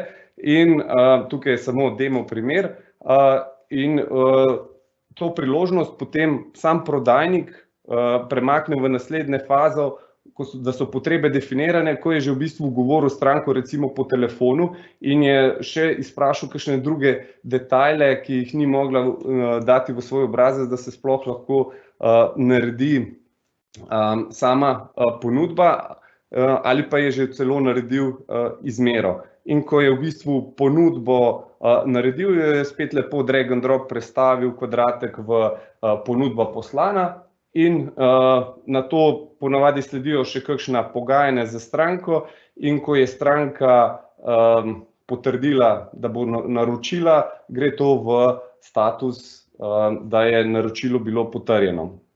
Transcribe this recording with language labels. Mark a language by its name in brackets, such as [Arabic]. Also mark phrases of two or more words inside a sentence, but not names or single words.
[Slovenian] In tukaj je samo demo primer. In to priložnost potem sam prodajnik premakne v naslednje fazo, da so potrebe definirane, ko je že v bistvu govoril stranko recimo po telefonu in je še izprašal kakšne druge detajle, ki jih ni mogla dati v svoj obrazec, da se sploh lahko naredi sama ponudba ali pa je že celo naredil izmero. In ko je v bistvu ponudbo naredil, je spet lepo [English] drag and drop [Slovenian] prestavil kvadratek v ponudba poslana in na to ponavadi sledijo še kakšna pogajanja za stranko in ko je stranka potrdila, da bo naročila, gre to v status, da je naročilo bilo potrjeno.